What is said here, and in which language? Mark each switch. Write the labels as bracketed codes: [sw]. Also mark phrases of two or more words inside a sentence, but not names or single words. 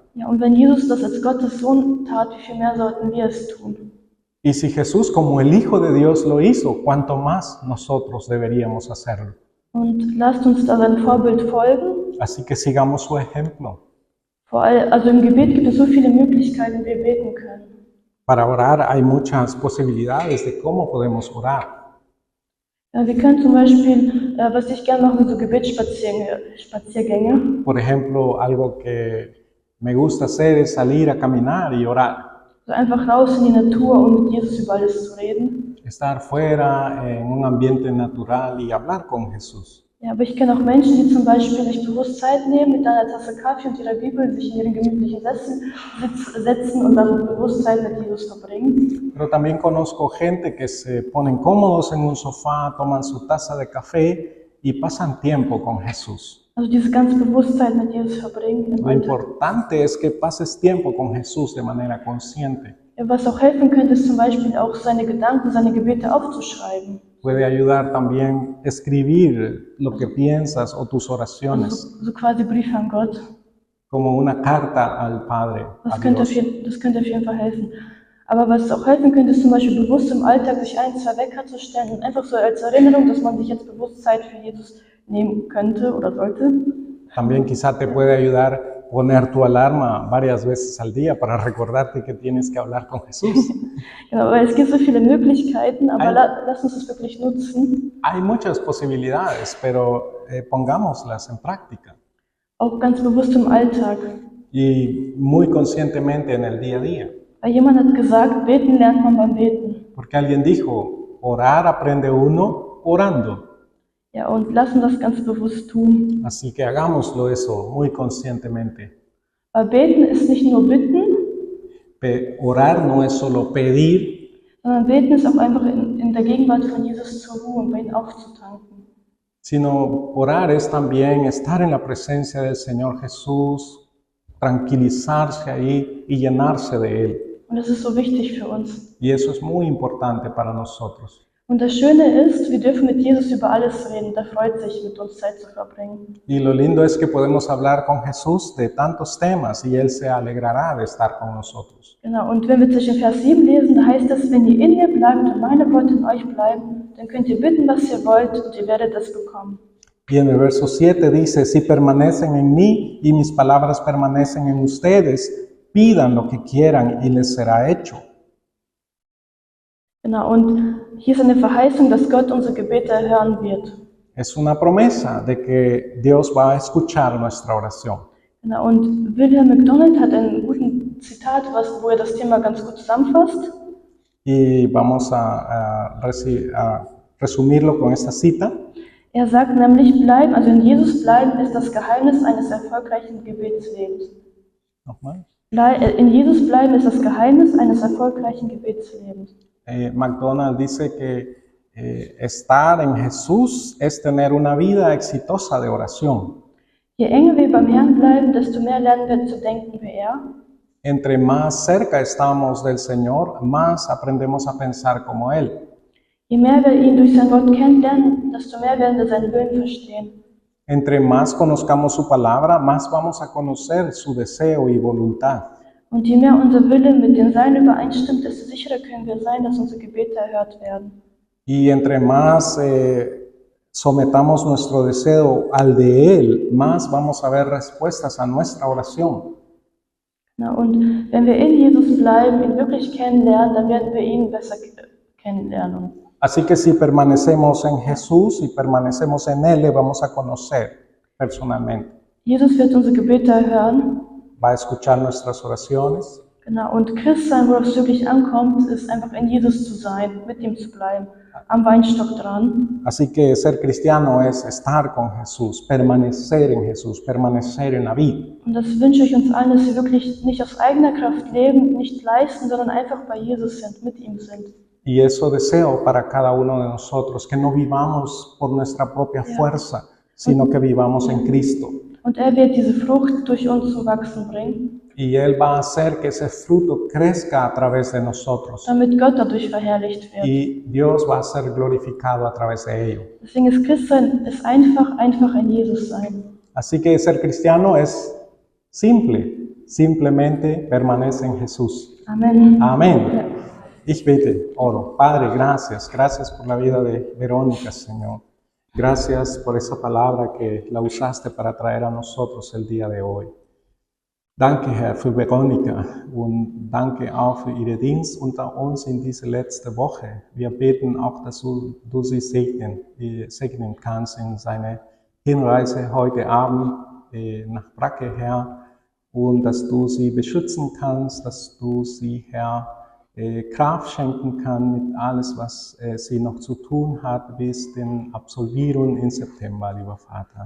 [de] Ja, und wenn Jesus das als Gottes Sohn tat, wie viel mehr sollten wir es tun? [es] Y si Jesús como el Hijo de Dios lo hizo, ¿cuánto más nosotros deberíamos hacerlo? [de] Und lasst uns da sein Vorbild folgen. [es] Así que sigamos su ejemplo. [de] Also im Gebet gibt es so viele Möglichkeiten, wie wir beten können. [es] Para orar hay muchas posibilidades de cómo podemos orar. [de] Ja, wir können zum Beispiel, was ich gerne mache, so Gebetsspaziergänge. [es] Por ejemplo, algo que me gusta hacer es salir a caminar y orar. [de] So einfach raus in die Natur, um mit Jesus über alles zu reden. [es] Estar fuera en un ambiente natural y hablar con Jesús. [de] Ja, aber ich kenne auch Menschen, die zum Beispiel sich bewusst Zeit nehmen, mit einer Tasse Kaffee und ihrer Bibel sich in ihren gemütlichen Sessel setzen und dann bewusst Zeit mit Jesus verbringen. [es] Pero también conozco gente que se ponen cómodos en un sofá, toman su taza de café y pasan tiempo con Jesús. [de] Also diese ganz Bewusstheit mit Jesus verbringen. [es] Lo importante es que pases tiempo con Jesús de manera consciente. [de] Ja, was auch helfen könnte, ist zum Beispiel auch seine Gedanken, seine Gebete aufzuschreiben. [es] Puede ayudar también escribir lo que piensas o tus oraciones. [de] So quasi Briefe an Gott. [es] Como una carta al Padre. [de] Das könnte auf jeden Fall helfen. Aber was auch helfen könnte, ist zum Beispiel bewusst im Alltag sich 1, 2 Wecker zu stellen und einfach so als Erinnerung, dass man sich jetzt bewusst Zeit für Jesus nehmen könnte oder sollte. [es] También quizá te puede ayudar poner tu alarma varias veces al día para recordarte que tienes que hablar con Jesús. [de] Genau, weil es gibt so viele Möglichkeiten, aber lass uns das wirklich nutzen. [es] Hay muchas posibilidades, pero pongámoslas en práctica. [de] Auch ganz bewusst im Alltag. [es] Y muy conscientemente en el día a día. [de] Weil jemand hat gesagt, beten lernt man beim Beten. [es] Porque alguien dijo, orar aprende uno orando. [de] Ja, und lassen das ganz bewusst tun. [es] Así que hagámoslo eso muy conscientemente. [de] Weil beten ist nicht nur bitten, [es] Orar no es solo pedir, [de] sondern beten ist auch einfach in der Gegenwart von Jesus zur Ruhe und bei ihm aufzutanken. [es] sino orar es también estar en la presencia del Señor Jesús, tranquilizarse ahí y llenarse de Él. [de] Und das ist so wichtig für uns. [es] Y eso es muy importante para nosotros. [de] Und das Schöne ist, wir dürfen mit Jesus über alles reden. Der freut sich, mit uns Zeit zu verbringen. [es] Y lo lindo es que podemos hablar con Jesús de tantos temas y Él se alegrará de estar con nosotros. [de] Genau, und wenn wir zwischen Vers 7 lesen, da heißt es, wenn ihr in mir bleibt und meine Worte in euch bleiben, dann könnt ihr bitten, was ihr wollt, und ihr werdet es bekommen. [es] Y en el verso 7 dice, si permanecen en mí y mis palabras permanecen en ustedes, pidan lo que quieran y les será hecho. [de] Genau, und hier ist eine Verheißung, dass Gott unsere Gebete erhören wird. [es] Es una promesa de que Dios va a escuchar nuestra oración. [de] Genau, und Wilhelm McDonald hat einen guten Zitat, wo er das Thema ganz gut zusammenfasst. [es] Y vamos a resumirlo con esta cita. [de] Er sagt nämlich, also in Jesus bleiben ist das Geheimnis eines erfolgreichen Gebetslebens. Nochmal. In Jesus bleiben ist das Geheimnis eines erfolgreichen Gebetslebens. [es] McDonald dice que estar en Jesús es tener una vida exitosa de oración. [de] Je enger wir beim Herrn bleiben, desto mehr lernen wir zu denken wie er. [es] Entre más cerca estamos del Señor, más aprendemos a pensar como Él. [de] Je mehr wir ihn durch sein Wort kennenlernen, desto mehr werden wir seinen Willen verstehen. [es] Entre más conozcamos su palabra, más vamos a conocer su deseo y voluntad. [de] Und je mehr unser Wille mit dem Sein übereinstimmt, desto sicherer können wir sein, dass unsere Gebete erhört werden. [es] Y entre más sometamos nuestro deseo al de Él, más vamos a ver respuestas a nuestra oración. [de] Na, und wenn wir in Jesus bleiben, ihn wirklich kennenlernen, dann werden wir ihn besser kennenlernen. [es] Así que si permanecemos en Jesús y permanecemos en Él, le vamos a conocer personalmente. [de] Jesus wird unsere Gebete erhören. [es] Va a escuchar nuestras oraciones. [de] Genau, und Christsein, worauf es wirklich ankommt, ist einfach in Jesus zu sein, mit ihm zu bleiben, am Weinstock dran. [es] Así que ser cristiano es estar con Jesús, permanecer en Jesús, permanecer en la vid. [de] Und das wünsche ich uns allen, dass wir wirklich nicht aus eigener Kraft leben, nicht leisten, sondern einfach bei Jesus sind, mit ihm sind. [es] Y eso deseo para cada uno de nosotros, que no vivamos por nuestra propia fuerza, sino que vivamos en Cristo. [de] Und er wird diese Frucht durch uns zum Wachsen bringen, [es] Y Él va a hacer que ese fruto crezca a través de nosotros. [de] damit Gott dadurch verherrlicht wird. [es] Y Dios va a ser glorificado a través de ello. [de] Deswegen ist Christsein ist einfach ein Jesus sein. [es] Así que ser cristiano es simple, simplemente permanece en Jesús. [de] Amen. [es] Amén. [de] Ich bete, [es] oro. Padre, gracias. Gracias por la vida de Verónica, Señor. Gracias por esa palabra que la usaste para traer a nosotros el día de hoy. [de] Danke, Herr, für Veronika und danke auch für Ihren Dienst unter uns in diese letzte Woche. Wir beten auch, dass du sie segnen kannst in seine Hinreise heute Abend nach Bracke, Herr, und dass du sie beschützen kannst, dass du sie, Herr, Kraft schenken kann mit alles, was sie noch zu tun hat bis den Absolvierung im September, lieber Vater.